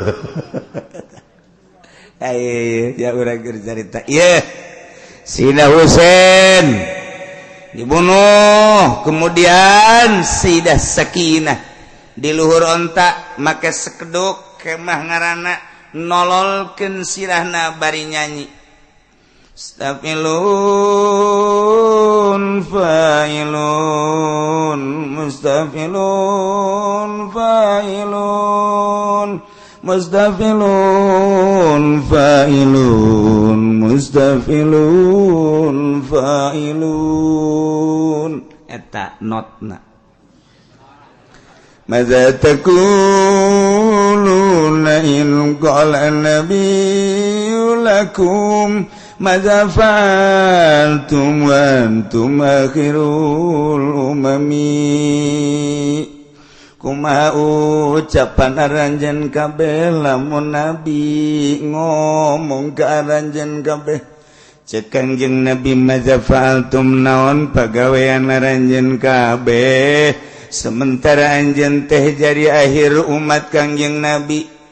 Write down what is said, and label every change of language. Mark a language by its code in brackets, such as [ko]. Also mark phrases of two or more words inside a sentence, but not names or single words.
[su] aye ya urang keur carita ieu Sina Husein dibunuh kemudian Sayyidah Sakinah di luhur onta make sekeduk kemah ngaranna nololkeun sirahna bari nyanyi [ar] مستفعلن فاعلن مستفعلن فاعلن مستفعلن فاعلن مستفعلن فاعلن [su] eta notna [ar] ماذا تقولون إن قال النبي لكم ماذا فعلتم وأنتم آخر الأمم [su] kumaha ucapan aranjeun kabeh lamun nabi ngomong ka aranjeun kabeh cek Kangjeng Nabi [ar] ماذا فعلتم [su] naon pagawean aranjeun kabeh sementara anjeun teh jadi akhir umat Kangjeng Nabi